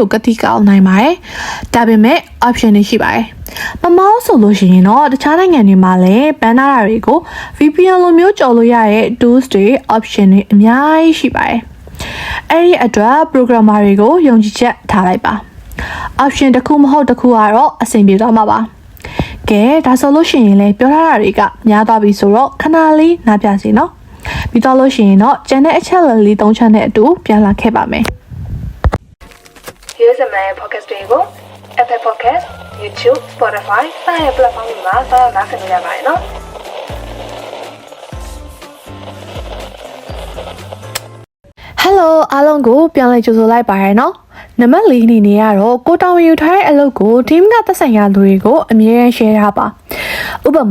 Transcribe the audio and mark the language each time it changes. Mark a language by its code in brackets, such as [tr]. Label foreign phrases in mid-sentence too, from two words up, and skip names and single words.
[my] ကိုကတိကောက်နိုင်ပါတယ်ဒါပေမဲ့ option တွေရှိပါတယ်မမောဆိုလို့ရှိရင်တော့တခြားနိုင်ငံတွေမှာလည်းဘန်းနာတာတွေကို VPN လိုမျိုးကြော်လို့ရတဲ့ tools တွေ option တွေအများကြီးရှိပါတယ်အဲ့ဒီအတွက် programmer တွေကိုယုံကြည်ချက်ထားလိုက်ပါoption တစ်ခုမဟုတ်တစ်ခုကတော့အဆင်ပြေသွားမှာပါကဲဒါဆိုလို့ရှိရင်လည်းပြောထားတာတွေကများသွားပြီဆိုတော့ခဏလေးနားပြစီနော်ပြီးတော့လို့ရှိရင်တော့ကျန်တဲ့အချက်လေး၃ချက်နဲ့အတူပြန်လာခဲ့ပါမယ် [en] Here's a man podcast [my] တွေကို Apple Podcast, YouTube, Spotify စတဲ့ platform တွေမှာဆောင်းနားဆင်ကြရပါတယ်နော် Hello အားလုံးကိုပြန်လည်ကြိုဆိုလိုက်ပါရနော်နံပါတ်၄အနေနဲ့ကတော့ကိုတောင်ယူထားတဲ့အလုပ်ကို team ကသက်ဆိုင်ရာလူတွေကိုအမြဲတမ်း share ထားပါဥပ